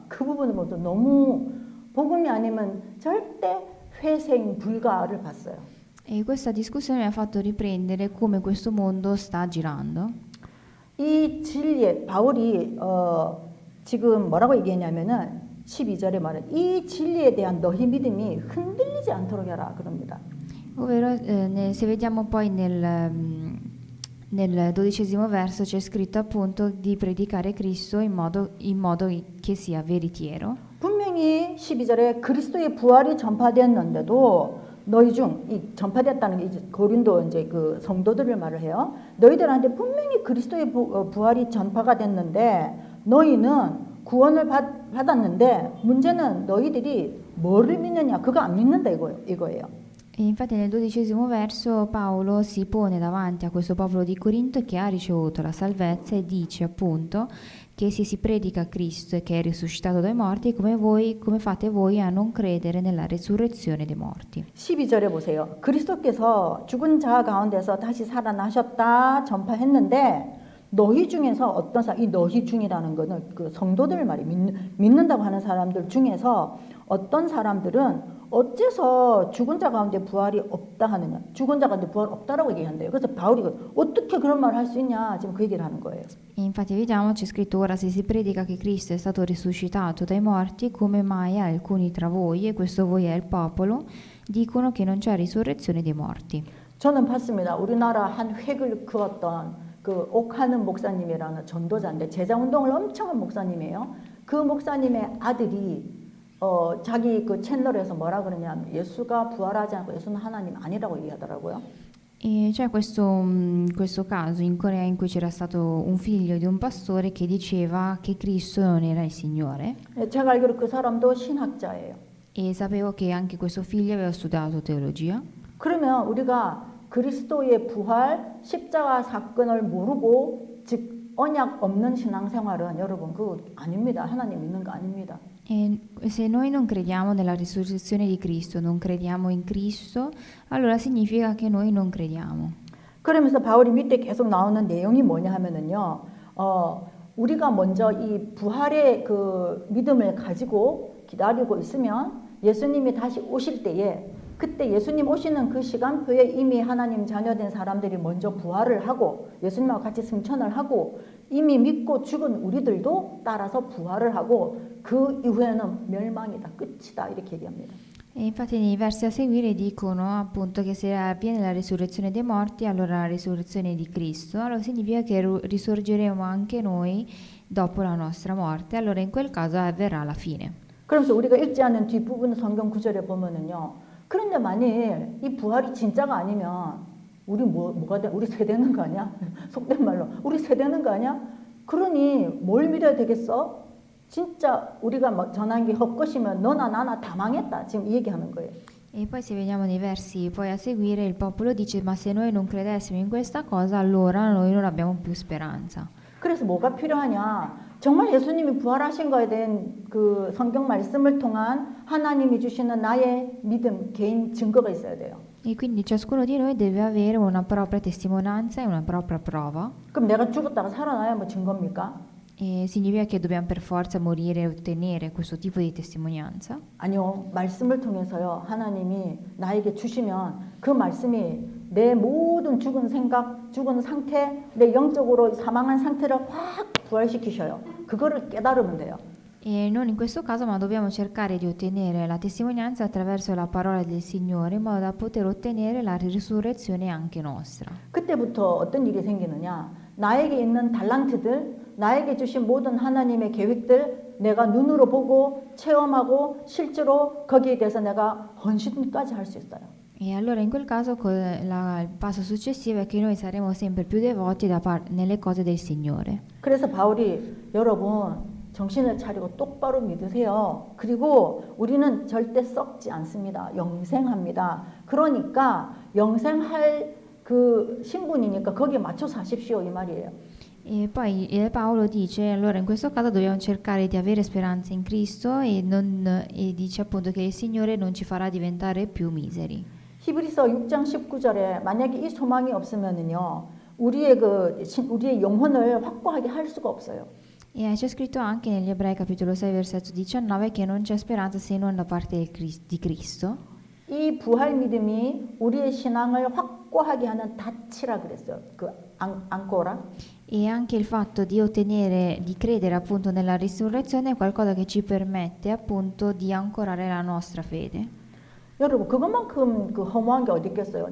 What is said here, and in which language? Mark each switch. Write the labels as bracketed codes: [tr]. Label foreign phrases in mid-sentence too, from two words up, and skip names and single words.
[ko] 그 부분을 보면서 너무 복음이 아니면 절대 회생 불가를 봤어요. [it] E questa discussione mi ha fatto riprendere come questo mondo sta girando. [ko] 이 진리에 바울이 지금 뭐라고 얘기했냐면은 12절에 말은 이 진리에 대한 너희 믿음이 흔들리지 않도록 해라 그럽니다. [it] Ovvero, se vediamo poi nel 12° verso c'è scritto appunto di predicare Cristo in modo che sia veritiero. [ko] 분명히 12절에 그리스도의 부활이 전파됐는데도 너희 중 이 전파됐다는 게 이제 고린도 이제 그 성도들을 말을 해요. 너희들한테 분명히 그리스도의 부활이 전파가 됐는데 너희는 구원을 받았는데 문제는 너희들이 뭐를 믿느냐 그거 안 믿는다 이거예요. [it] E infatti nel 12° verso Paolo si pone davanti a questo popolo di Corinto che ha ricevuto la salvezza e dice appunto che se si predica Cristo e che è risuscitato dai morti, come fate voi a non credere nella resurrezione dei morti? [ko] 12절에 보세요. 그리스도께서 죽은 자 가운데서 다시 살아나셨다 전파했는데 너희 중에서 어떤 사람, 이 너희 중이라는 거는 그 성도들 말이 믿는다고 하는 사람들 중에서 어떤 사람들은 어째서 죽은 자 가운데 부활이 없다 하느냐. 죽은 자 가운데 부활 없다라고 얘기한대요. 그래서 바울이 어떻게 그런 말을 할 수 있냐 지금 그 얘기를 하는 거예요. [it] E infatti vediamo, c'è scritto ora se si predica che Cristo è stato risuscitato dai morti, come mai alcuni tra voi, e questo voi è il popolo, dicono che non c'è risurrezione dei morti. [ko] 저는 봤습니다. 우리나라 한 획을 그었던 그 옥하는 목사님이라는 전도자인데 제자운동을 엄청 한 목사님이에요. 그 목사님의 아들이 자기 그 채널에서 뭐라 그러냐면 예수가 부활하지 않고 예수는 하나님 아니라고 얘기하더라고요. [it] E c'è questo caso in Corea in cui c'era stato un figlio di un pastore che diceva che Cristo non era il Signore [ko] 제가 알기로 그 사람도 신학자예요. [it] e sapevo che anche questo figlio aveva studiato teologia. [ko] 그러면 우리가 그리스도의 부활, 십자가 사건을 모르고 즉 언약 없는 신앙생활은 여러분 그거 아닙니다. 하나님 믿는 거 아닙니다. [it] E se noi non crediamo nella risurrezione di Cristo, non crediamo in Cristo, allora significa che noi non crediamo. [ko] 그러면서 바울이 밑에 계속 나오는 내용이 뭐냐 하면은요. 우리가 먼저 이 부활의 그 믿음을 가지고 기다리고 있으면 예수님이 다시 오실 때에 그때 예수님 오시는 그 시간표에 이미 하나님 자녀된 사람들이 먼저 부활을 하고 예수님하고 같이 승천을 하고 이미 믿고 죽은 우리들도 따라서 부활을 하고 그 이후에는 멸망이다, 끝이다 이렇게 얘기합니다. [it] E infatti nei versi a seguire dicono appunto che se avviene la risurrezione dei morti, allora la risurrezione di Cristo, allora significa che risorgeremo anche noi dopo la nostra morte, allora in quel caso avverrà la fine. [ko] 그러면서 우리가 읽지 않은 뒷부분 성경 구절에 보면은요. 그런데 만일 이 부활이 진짜가 아니면 우리 뭐가 돼? 우리 세대는 거 아니야? 속된 말로 우리 세대는 거 아니야? 그러니 뭘 믿어야 되겠어? 진짜 우리가 전한 게 헛것이면 너나 나나 다 망했다. 지금 이 얘기하는 거예요. [it] E poi se vediamo nei versi poi a seguire il popolo dice ma se noi non credessimo in questa cosa allora noi non abbiamo più speranza. [ko] 그래서 뭐가 필요하냐? 정말 예수님이 부활하신 거에 대한 그 성경 말씀을 통한 하나님이 주시는 나의 믿음, 개인 증거가 있어야 돼요. [it] E quindi ciascuno di noi deve avere una propria testimonianza e una propria prova. [ko] 그럼 내가 죽었다가 살아나야 뭐 증거입니까? [it] E significa che dobbiamo per forza morire e ottenere questo tipo di testimonianza? [ko] 아니요. 말씀을 통해서요. 하나님이 나에게 주시면 그 말씀이 내 모든 죽은 생각, 죽은 상태, 내 영적으로 사망한 상태를 확 부활시키셔요. 그거를 깨달으면 돼요. [it] E non in questo caso, ma dobbiamo cercare di ottenere la testimonianza attraverso la parola del Signore in modo da poter ottenere la risurrezione anche nostra. [ko] 그때부터 어떤 일이 생기느냐? 나에게 있는 달란트들, 나에게 주신 모든 하나님의 계획들 내가 눈으로 보고 체험하고 실제로 거기에 대해서 내가 헌신까지 할 수 있어요. [it] E allora in quel caso il passo successivo è che noi saremo sempre più devoti nelle cose del Signore. [ko] 그래서 바울이 여러분 정신을 차리고 똑바로 믿으세요. 그리고 우리는 절대 썩지 않습니다. 영생합니다. 그러니까 영생할 그 신분이니까 거기에 맞춰서 하십시오 이 말이에요. [it] E poi Paolo dice, allora in questo caso dobbiamo cercare di avere speranza in Cristo e dice appunto che il Signore non ci farà diventare più miseri. [ko] 히브리서 6장 19절에 만약에 이 소망이 없으면은요, 우리의 영혼을 확고하게 할 수가 없어요. [it] E c'è scritto anche negli Ebrei capitolo 6 versetto 19 che non c'è speranza se non da parte di Cristo. [ko] 이 부활 믿음이 우리의 신앙을 확고하게 하는 닻이라 그랬어요. 그 앙코라. [it] E anche il fatto di ottenere, di credere appunto nella risurrezione è qualcosa che ci permette appunto di ancorare la nostra fede. [ko] 여러분 그것만큼 그 허무한 게 어디 있겠어요.